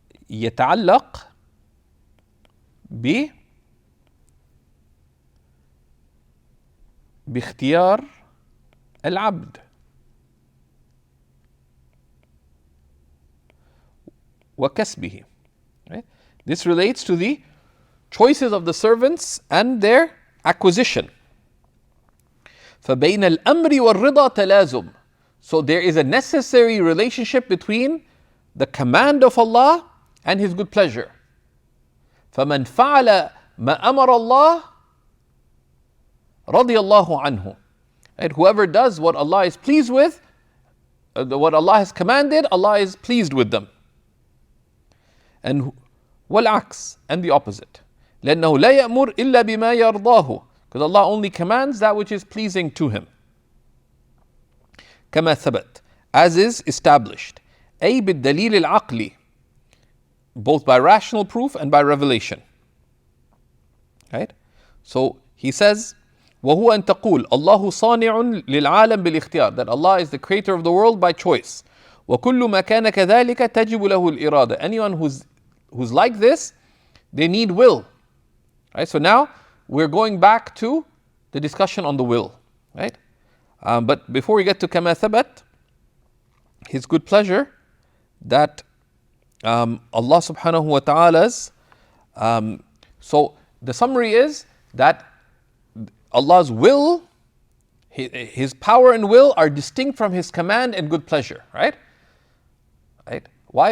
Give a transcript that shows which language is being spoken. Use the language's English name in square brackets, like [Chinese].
[Arabic] ويتعلق باختيار العبد وكسبه. [English] Right? This relates to the choices of the servants and their acquisition. [Arabic] فبين الأمر والرضا تلازم. [English] So there is a necessary relationship between the command of Allah and His good pleasure. [Arabic] فمن فعل ما أمر الله رضي الله عنه. [English] Right? Whoever does what Allah is pleased with, what Allah has commanded, Allah is pleased with them. And [Arabic] والعكس, [English] and the opposite. [Arabic] لأنه لا يأمر إلا بما يرضاه. [English] Because Allah only commands that which is pleasing to Him. [Arabic] كما ثبت, [English] as is established. [Arabic] أي بالدليل العقلي, [English] both by rational proof and by revelation. Right? So he says, [Arabic] وهو أن تقول الله صانع للعالم بالاختيار, [English] that Allah is the creator of the world by choice. وكل ما كان كذلك تجب له الإرادة. Anyone who's like this, they need will. Right? So now we're going back to the discussion on the will. Right? But before we get to [Arabic] كما ثبت, [English] His good pleasure, that Allah subhanahu wa ta'ala's, so the summary is that Allah's will, His power and will are distinct from His command and good pleasure, right? Right? Why?